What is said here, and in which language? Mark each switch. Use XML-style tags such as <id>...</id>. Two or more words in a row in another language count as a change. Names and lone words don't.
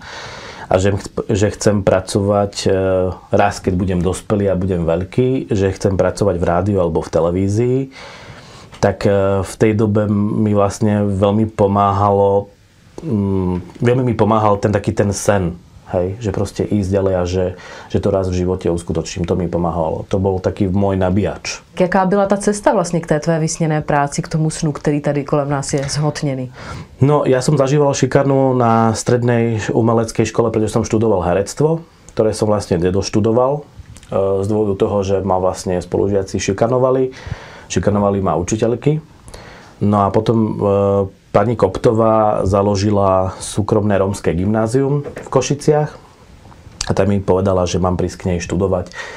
<sk>A že chcem pracovať raz, keď budem dospelý a budem veľký, že chcem pracovať v rádiu alebo v televízii, tak v tej dobe mi vlastne veľmi mi pomáhal ten sen, hej, že proste ísť ďalej a že to raz v živote uskutočním, to mi pomáhalo. To bol taký môj nabíjač.</sk> <cs>Jaká byla ta cesta vlastně k té tvé vysněné práci, k tomu snu, který tady kolem nás je zhotněný? No,</cs> <sk>ja som zažíval šikanu na strednej umeleckej škole, pretože som študoval herectvo, ktoré som vlastne nedoštudoval z dôvodu toho, že ma vlastne spolužiaci šikanovali ma učiteľky. No a potom pani Koptová založila súkromné rómske gymnázium v Košiciach a tam mi povedala, že mám prísť k nej študovať.</sk>